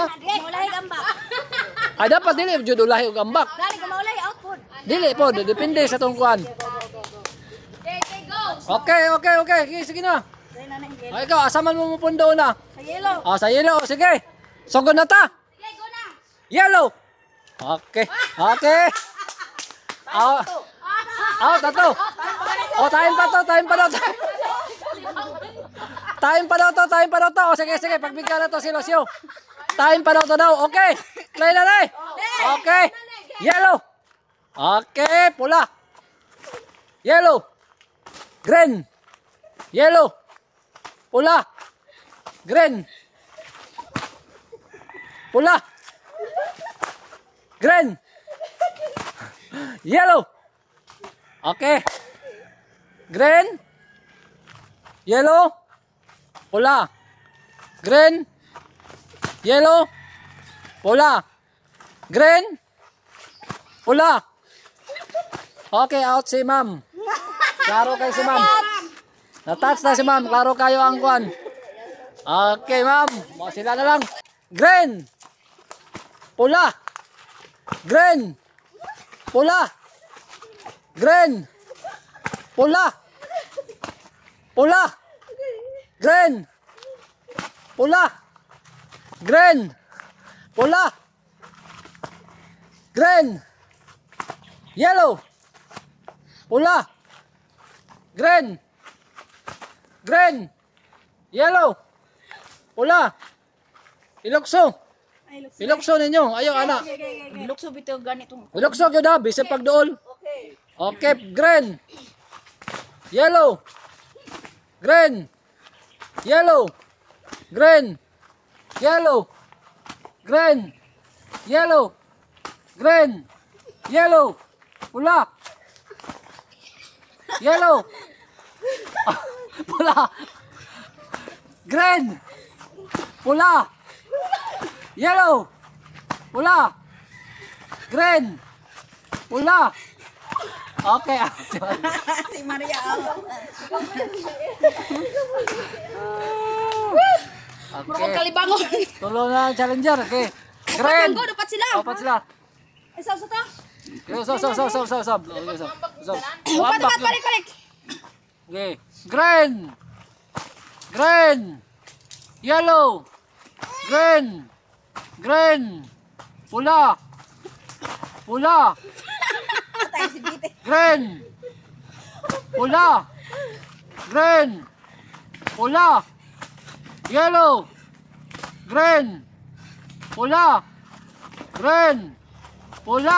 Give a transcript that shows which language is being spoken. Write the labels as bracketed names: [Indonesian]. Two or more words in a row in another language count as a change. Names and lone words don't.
[Cebuano] Maulay gambak. Ay, dapat dili, jud ulahi og ambak. Dali ko maulay out pod. Dili po, depende sa tungkuan. [English] Okay, go. [Cebuano] Okay. Sige na. Ay, ikaw, asaman mo pundo na. Sa yellow. Sa yellow, sige. Sugod na ta. Okay, go na. [English] Yellow. Okay. [Cebuano] Out na to. Time pa daw. Time pa daw to. Sige, pagbigyan na to si Lucio. Time pa daw to daw. [English] Okay. Play [Cebuano] na. Okay. Yellow. Okay, pula. Yellow. [English] Green. Yellow. Pula. [Cebuano] Green. Pula. [English] Green. Yellow. Okay. Green. [Cebuano] Yellow. Pula. [English] Green. Yellow. Pula. [Cebuano] Green. Pula. [English] Okay, out [Cebuano] si ma'am. Klaro kayo si ma'am. Na-touch na si ma'am. Klaro kayo ang kwan. Okay, ma'am. Sila na lang. Green. Pula. Green. Pula. Green. Pula. Pula. Green. Pula. Green. Pula. Green. Yellow. Pula. [English] Green. Green. [Cebuano] Yellow. Pula. Ilokso. Ilokso ninyo. Ayaw, anak. Ilokso bitaw ganito. Ilokso yun ha. Bisip pagdool. [English] Okay. Green. Yellow. Green. Yellow. Green. Yellow. Green. Yellow. Green. Yellow. [Cebuano] Pula. Yellow. Pula. Green. Pula. Yellow. Pula. Green. Pula. Okay. Si Maria. Okay. Kalibangon. Tulo na ang challenger. [English] Okay. Green. [Cebuano] Go dapat sila. Dapat sila. Isa sa to. Sob. Balik. [English] Okay. Green. Green. Yellow. Green. Green. [Cebuano] Pula. Pula. Green. Pula. Green. Pula. [English] Yellow. Green. [Cebuano] Pula. Green. Pula.